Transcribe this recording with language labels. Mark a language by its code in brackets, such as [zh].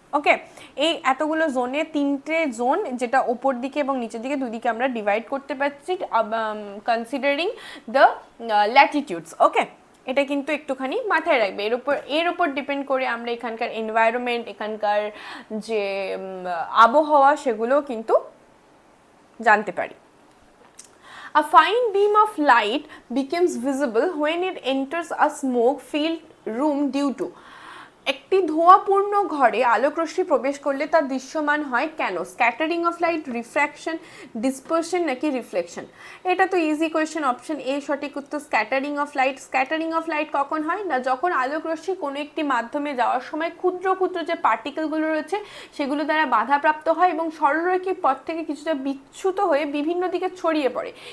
[bn] ওকে, এই এতগুলো জোনে 3টে জোন, যেটা ওপর দিকে এবং নিচের দিকে দুদিকে আমরা ডিভাইড করতে পারছি কনসিডারিং দ্য ল্যাটিটিউডস। ওকে, এটা কিন্তু একটুখানি মাথায় রাখবে। এর উপর ডিপেন্ড করে আমরা এখানকার এনভায়রনমেন্ট, এখানকার যে আবহাওয়া সেগুলো কিন্তু জানতে পারি। [en] A fine beam of light becomes visible when it enters a smoke-filled room due to, [bn] একটি ধোঁয়াপূর্ণ ঘরে আলোকরশ্মি প্রবেশ করলে তা দৃশ্যমান হয় কেন? Scattering of light, refraction, dispersion নাকি রিফ্লেকশন? এটা তো ইজি কোয়েশ্চেন, অপশন এ সঠিক উত্তর, scattering of light. Scattering of light কখন হয় না, যখন আলোকরশ্মি কোনো একটি মাধ্যমে যাওয়ার সময় ক্ষুদ্র ক্ষুদ্র যে পার্টিকেলগুলো রয়েছে সেগুলো দ্বারা বাধাপ্রাপ্ত হয় এবং সরলরৈখিক পথ থেকে কিছুটা বিচ্যুত হয়ে বিভিন্ন দিকে ছড়িয়ে পড়ে।